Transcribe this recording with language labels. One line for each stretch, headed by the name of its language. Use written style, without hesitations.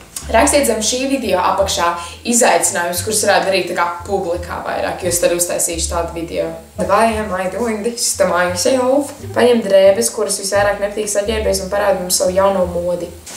Latvian: Rakstiet zem šī video apakšā izaicinājumus, kurus varētu darīt tā kā publikā vairāk, jo es tad uztaisīšu tādu video.
English: Why am I doing this to myself?
Latvian: Paņem drēbes, kuras visvairāk nepatīk saģērbies un parāda mums savu jauno modi.